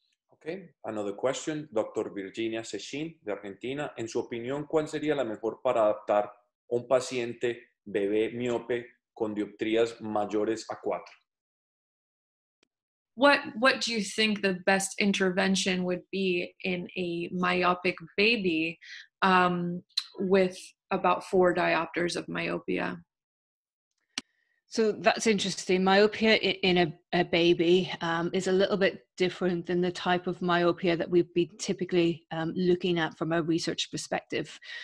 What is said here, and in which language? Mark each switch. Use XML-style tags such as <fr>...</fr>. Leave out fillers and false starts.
<en>Okay, another question, Dr. Virginia Sechin de Argentina.</en> <es>En su opinión, ¿cuál sería la mejor para adaptar a un paciente bebé miope con dioptrías mayores a 4?</es> <en>What do you think the best intervention would be in a myopic baby with about 4 diopters of myopia? So that's interesting. Myopia in a baby is a little bit different than the type of myopia that we'd be typically looking at from a research perspective.</en>